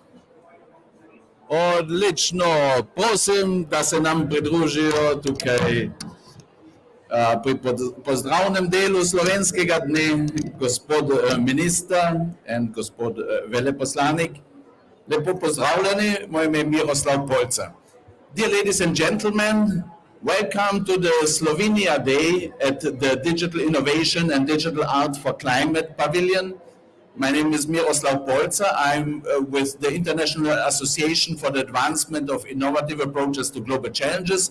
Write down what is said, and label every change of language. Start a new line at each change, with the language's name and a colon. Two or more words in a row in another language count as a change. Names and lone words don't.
Slovenian: Odlično, prosim, da se nam pridružijo tukaj pri pozdravnem delu slovenskega dne gospod minister in gospod veleposlanik. Lepo pozdravljeni, moje ime je Miroslav Polzer.
English: Dear ladies and gentlemen, welcome to the Slovenia Day at the Digital Innovation and Digital Art for Climate Pavilion. My name is Miroslav Polzer. I'm with the International Association for the Advancement of Innovative Approaches to Global Challenges.